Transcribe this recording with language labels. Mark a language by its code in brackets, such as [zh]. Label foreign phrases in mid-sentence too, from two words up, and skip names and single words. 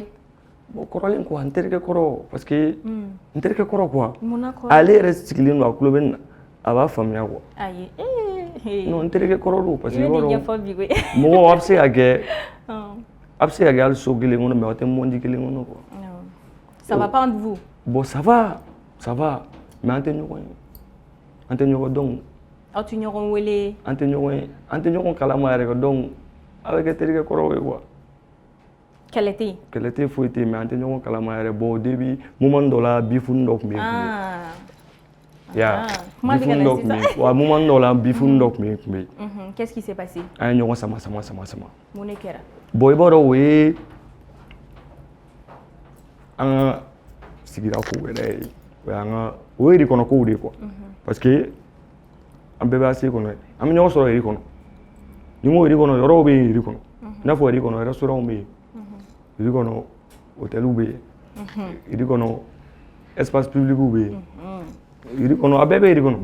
[bm] bon kɔrɔlen quoi n terikɛ kɔrɔ [fr] parce que [bm] n terikɛ kɔrɔ quoi munna kɔrɔ ale yɛrɛ sigilen don a tulo bɛ nin na a b'a faamuya quoi ayi non n terikɛ kɔrɔ don [fr] parce que [bm] i bɛ nin ɲɛfɔ bi koyi mɔgɔ a bɛ se ka kɛ hali so kelen kɔnɔ mais aw tɛ monde kelen kɔnɔ quoi [fr] ça va pas entre vous bon ça va mais [bm] an tɛ ɲɔgɔn dɔn aw tɛ ɲɔgɔn wele an tɛ ɲɔgɔn kalama yɛrɛ quoi donc a bɛ kɛ terikɛ kɔrɔw ye quoi kɛlɛ tɛ yen kɛlɛ tɛ foyi tɛ yen mais an tɛ ɲɔgɔn kalama yɛrɛ [fr] bon au début moment [bm] dɔ la bifuni dɔ tun bɛ yen bifuni dɔ tun bɛ yen wa moment dɔ la bifuni dɔ tun bɛ yen [fr] qu'est-ce qui s'est passé [bm] an ye ɲɔgɔn sama mun de kɛra bon i b'a dɔn o ye an ka sigida kow yɛrɛ ye o ye kɔnɔ kow de ye quoi [fr] parce que [bm] an bɛɛ bɛ ACE kɔnɔ an bɛ ɲɔgɔn sɔrɔ kɔnɔ ni n ko kɔnɔ yɔrɔw bɛ yen kɔnɔ i n'a fɔ kɔnɔ restaurant bɛ yen kɔnɔ hôteliw bɛ yen kɔnɔ [fr] espace publicw [bm] bɛ yen kɔnɔ a bɛɛ bɛ kɔnɔ